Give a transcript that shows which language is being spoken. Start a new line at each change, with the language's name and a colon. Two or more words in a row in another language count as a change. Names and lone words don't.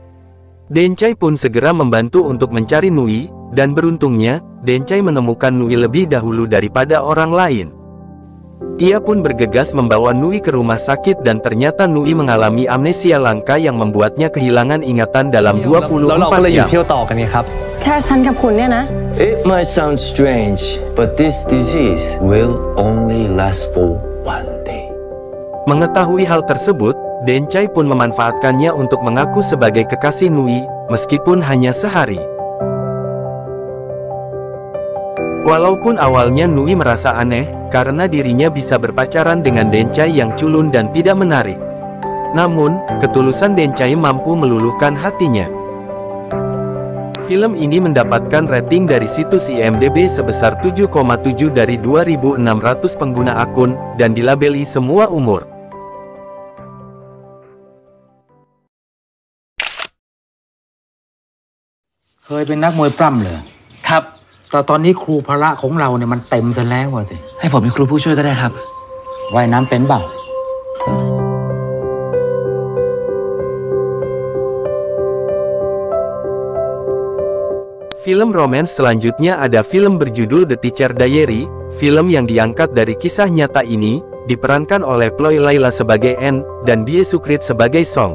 Indonesian: Dencai pun segera membantu untuk mencari Nui, dan beruntungnya, Dencai menemukan Nui lebih dahulu daripada orang lain. Ia pun bergegas membawa Nui ke rumah sakit dan ternyata Nui mengalami amnesia langka yang membuatnya kehilangan ingatan dalam 24 jam.
Thai: แค่ฉันกับคุณเนี่ยนะ
English: It might sound strange, but this disease will only last for one day.
Indonesian: Mengetahui hal tersebut, Dencai pun memanfaatkannya untuk mengaku sebagai kekasih Nui, meskipun hanya sehari. Walaupun awalnya Nui merasa aneh, karena dirinya bisa berpacaran dengan Dencai yang culun dan tidak menarik. Namun, ketulusan Dencai mampu meluluhkan hatinya. Film ini mendapatkan rating dari situs IMDb sebesar 7,7 dari 2.600 pengguna akun, dan dilabeli semua umur.
Thai: เคยเป็นนักมวยปล้ำเลยครับแต่ตอนนี้ครูพละของเราเนี่ยมันเต็มซะแล้วสิให้ผมเป็นครูผู้ช่วยก็ได้ครับว่ายน้ำเป็นเปล่า
Indonesian: Film romance selanjutnya ada film berjudul The Teacher Diary. Film yang diangkat dari kisah nyata ini, diperankan oleh Chloe Layla sebagai Anne, dan Bie Sukrit sebagai Song.